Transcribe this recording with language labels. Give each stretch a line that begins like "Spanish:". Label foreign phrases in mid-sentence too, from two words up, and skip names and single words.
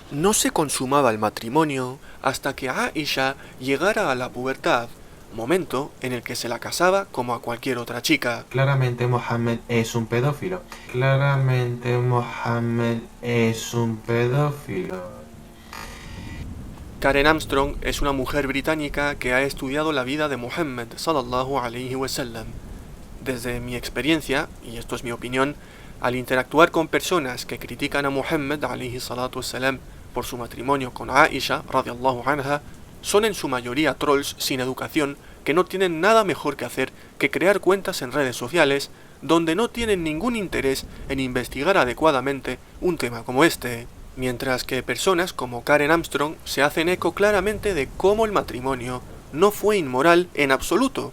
Spanish: No se consumaba el matrimonio hasta que Aisha llegara a la pubertad, momento en el que se la casaba como a cualquier otra chica». Claramente Mohammed es un pedófilo. Claramente Mohammed es un pedófilo. Karen Armstrong es una mujer británica que ha estudiado la vida de Muhammad
Arabic: صلى الله عليه وسلم.
Spanish: Desde mi experiencia, y esto es mi opinión, al interactuar con personas que critican a Muhammad
Arabic: عليه الصلاة والسلام
Spanish: por su matrimonio con Aisha
Arabic: رضي الله عنها,
Spanish: son en su mayoría trolls sin educación que no tienen nada mejor que hacer que crear cuentas en redes sociales donde no tienen ningún interés en investigar adecuadamente un tema como este, mientras que personas como Karen Armstrong se hacen eco claramente de cómo el matrimonio no fue inmoral en absoluto.